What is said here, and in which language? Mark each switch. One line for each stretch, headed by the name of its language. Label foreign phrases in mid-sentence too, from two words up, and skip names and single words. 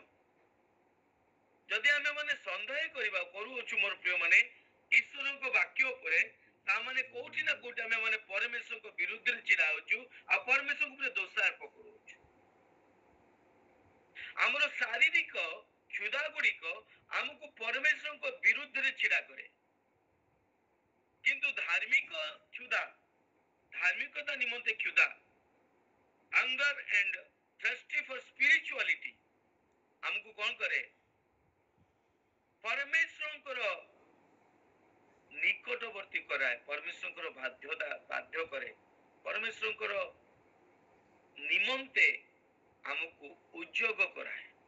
Odia: ଯଦି ଆମେ ମାନେ ସନ୍ଦେହ କରିବା କରୁଅଛୁ ମୋର ପ୍ରିୟ ମାନେ ଈଶ୍ୱରଙ୍କ ବାକ୍ୟ ଉପରେ, ତାମାନେ କୋଉଠି ନା କୋଉଠି ଆମେ ମାନେ ପରମେଶ୍ୱରଙ୍କ ବିରୁଦ୍ଧରେ ଛିଡା ହେଉଛୁ ଆଉ ପରମେଶ୍ୱରଙ୍କ ଉପରେ ଦୋଷାରୋପ କରୁଅଛୁ। ଆମର ଶାରୀରିକ କ୍ଷୁଧା ଗୁଡିକ ଆମକୁ ପରମେଶ୍ୱରଙ୍କ ବିରୁଦ୍ଧରେ ଛିଡା କରେ, କିନ୍ତୁ ଧାର୍ମିକ କ୍ଷୁଧା, ଧାର୍ମିକତା ନିମନ୍ତେ କ୍ଷୁଧା,
English: hunger and thirsty for spirituality
Odia: ଆମକୁ କଣ କରେ? ପରମେଶ୍ୱରଙ୍କର ନିକଟବର୍ତ୍ତୀ କରାଏ, ପରମେଶ୍ୱରଙ୍କର ବାଧ୍ୟ କରେ, ପରମେଶ୍ୱରଙ୍କର ନିମନ୍ତେ ଆମକୁ ଉଦ୍ଯୋଗ କରାଏ।